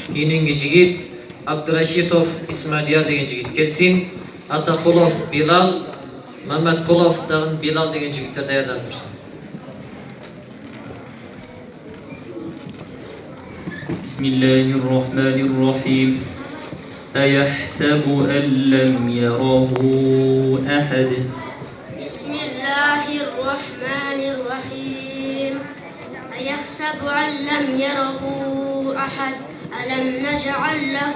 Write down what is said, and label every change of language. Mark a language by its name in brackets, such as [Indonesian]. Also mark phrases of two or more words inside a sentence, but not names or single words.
[Uzbek] Keyingi jigit Abdurashidov Ismadiyar degan jigit kelsin. Ataqulov Bilal, Mamatqulov dag'in Bilal degan jigitlar tayyorlanib tursin. [Arabic] بسم الله الرحمن الرحيم أيحسب أن لم يره أحد بسم الله الرحمن الرحيم أيحسب أن لم يره أحد ألم نجعل له